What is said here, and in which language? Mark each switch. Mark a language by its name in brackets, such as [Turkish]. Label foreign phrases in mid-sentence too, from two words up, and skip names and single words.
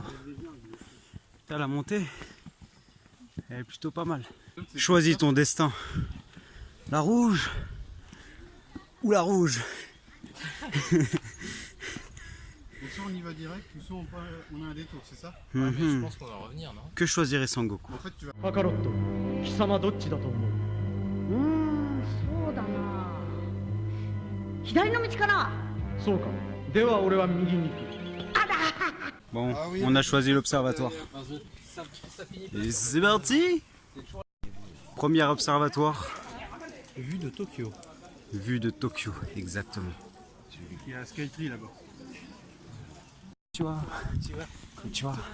[French] La montée, elle est plutôt pas mal. Choisis ton destin. La rouge ou la rouge. Soit on y va direct, ou soit on a un détour, c'est ça? Ouais, mais je pense qu'on va revenir, non? Que choisirait Sangoku? En fait, tu vas... [Japanese] Kakaroto, 貴様どっちだと思う? そうだな。左の道かな。そうか。では俺は右に行く。 [French] Bon, on a choisi l'observatoire. Et c'est parti! Premier observatoire. Vue de Tokyo. Vue de Tokyo, exactement. Il y a Skytree là-bas. [Japanese] こんにちは。こんにちは.